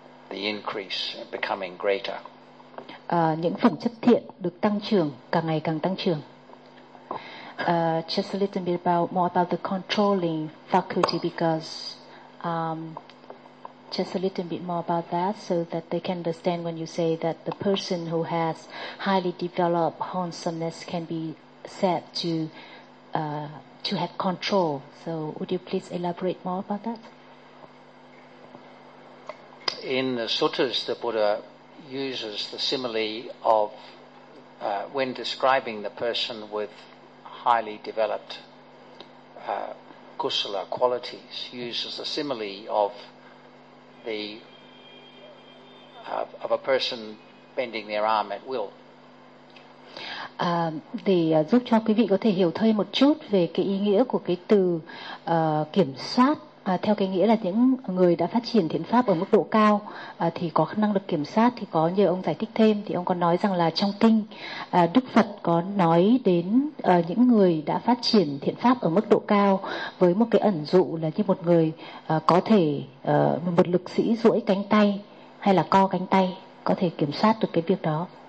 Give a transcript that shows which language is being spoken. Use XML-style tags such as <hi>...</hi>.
<en>The increase becoming greater.</en> <vi>Những phẩm chất thiện được tăng trưởng, càng ngày càng tăng trưởng.</vi> <en>Just a little bit about more about the controlling faculty, because just a little bit more about that so that they can understand when you say that the person who has highly developed wholesomeness can be said to have control. So would you please elaborate more about that? In the suttas, the Buddha uses the simile of when describing the person with highly developed kusala qualities, uses the simile of a person bending their arm at will.</en> <vi>Để giúp cho quý vị có thể hiểu thêm một chút về cái ý nghĩa của cái từ kiểm soát, theo cái nghĩa là những người đã phát triển thiện pháp ở mức độ cao thì có khả năng được kiểm soát, thì có như ông giải thích thêm thì ông có nói rằng là trong kinh Đức Phật có nói đến những người đã phát triển thiện pháp ở mức độ cao với một cái ẩn dụ là như một người có thể một lực sĩ duỗi cánh tay hay là co cánh tay có thể kiểm soát được cái việc đó.</vi>